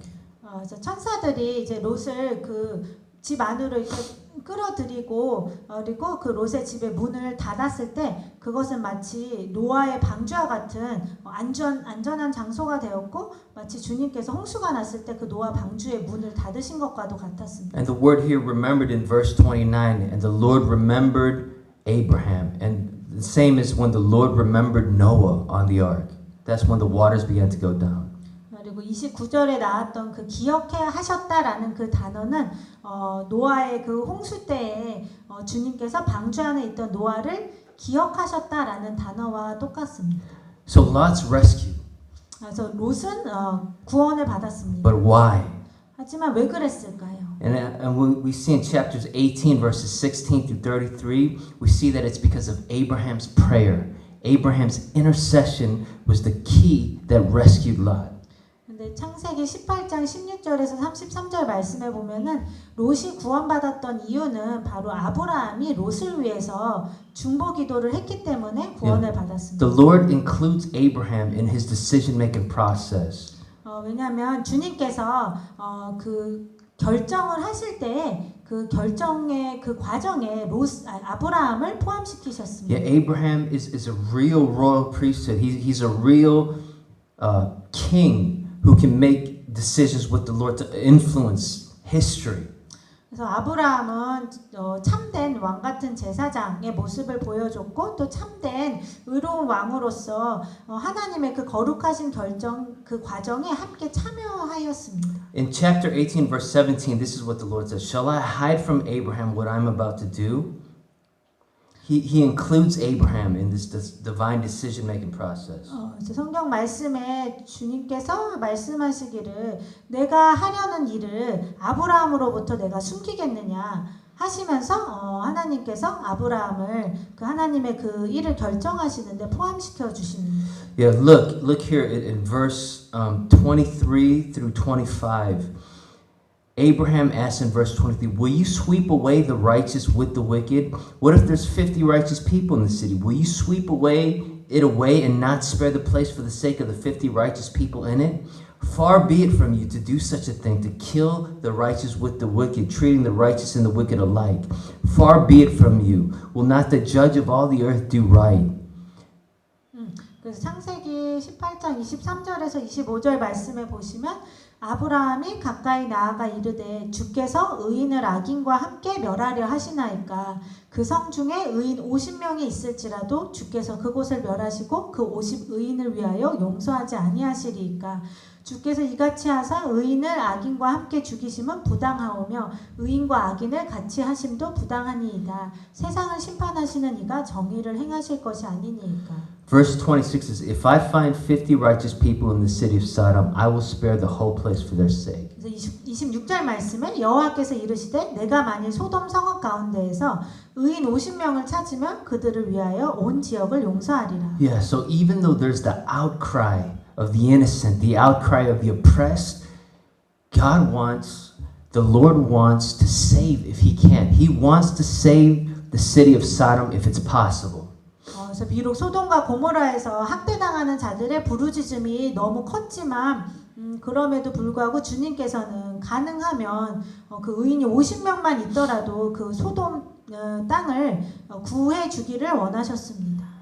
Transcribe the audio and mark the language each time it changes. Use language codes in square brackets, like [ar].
[ko] 그래서 천사들이 이제 롯을 그 집 안으로 이렇게 끌어들이고 그리고 그 롯의 집의 문을 닫았을 때 그것은 마치 노아의 방주와 같은 안전한 장소가 되었고 마치 주님께서 홍수가 났을 때 그 노아 방주의 문을 닫으신 것과도 같았습니다. [en] And the word here remembered in verse 29, and the Lord remembered Abraham. And the same as when the Lord remembered Noah on the ark. That's when the waters began to go down. [ko] 그리고 29절에 나왔던 그 기억해 하셨다라는 그 단어는 노아의 그 홍수 때에 주님께서 방주 안에 있던 노아를 기억하셨다라는 단어와 똑같습니다. [en] So Lot's rescued. [ko] 그래서 롯은 구원을 받았습니다. [en] But why? [ko] 하지만 왜 그랬을까요? [en] And we see in chapters 18, verses 16 through 33, we see that it's because of Abraham's prayer. Abraham's intercession was the key that rescued Lot. [ko] 근데 창세기 18장 16절에서 33절 말씀에 보면은 롯이 구원받았던 이유는 바로 아브라함이 롯을 위해서 중보 기도를 했기 때문에 구원을 받았습니다. [en] The Lord includes Abraham in his decision-making process. [ko] 왜냐하면 주님께서 그 결정을 하실 때 그 결정의 그 과정에 아브라함을 포함시키셨습니다. [en] Yeah, Abraham is a real royal priesthood. He's a real king who can make decisions with the Lord to influence history. [ko] 그래서 아브라함은 참된 왕 같은 제사장의 모습을 보여줬고 또 참된 의로운 왕으로서 하나님의 그 거룩하신 결정 그 과정에 함께 참여하였습니다. [en] In chapter 18 verse 17 this is what the Lord says. Shall I hide from Abraham what I'm about to do? He includes Abraham in this divine decision-making process. [ko] 성경 말씀에 주님께서 말씀하시기를 내가 하려는 일을 아브라함으로부터 내가 숨기겠느냐 하시면서 하나님께서 아브라함을 그 하나님의 그 일을 결정하시는데 포함시켜 주십니다. [en] Yeah, look here in verse 23 through 25. Abraham asked in verse 23, will you sweep away the righteous with the wicked? What if there's 50 righteous people in the city? Will you sweep it away and not spare the place for the sake of the 50 righteous people in it? Far be it from you to do such a thing, to kill the righteous with the wicked, treating the righteous and the wicked alike. Far be it from you. Will not the judge of all the earth do right? [ko] 그래서 창세기 18장 23절에서 25절 말씀에 보시면 아브라함이 가까이 나아가 이르되 주께서 의인을 악인과 함께 멸하려 하시나이까 그 성 중에 의인 50명이 있을지라도 주께서 그곳을 멸하시고 그 50 의인을 위하여 용서하지 아니하시리이까 주께서 이같이 하사 의인을 악인과 함께 죽이심은 부당하오며 의인과 악인을 같이 하심도 부당하니이다. 세상을 심판하시는 이가 정의를 행하실 것이 아니니이까. [en] Verse 26 says, If I find 50 righteous people in the city of Sodom, I will spare the whole place for their sake. [ko] 그래서 26절 말씀에 여호와께서 이르시되 내가 만일 소돔 성읍 가운데에서 의인 50명을 찾으면 그들을 위하여 온 지역을 용서하리라. [en] Yeah, so even though there's the outcry of the innocent, the outcry of the oppressed, the Lord wants to save if He can. He wants to save the city of Sodom if it's possible. [ko] 그래서 비록 소돔과 고모라에서 학대당하는 자들의 부르짖음이 너무 컸지만 그럼에도 불구하고 주님께서는 가능하면 그 의인이 50명만 있더라도 그 소돔 땅을 구해 주기를 원하셨습니다.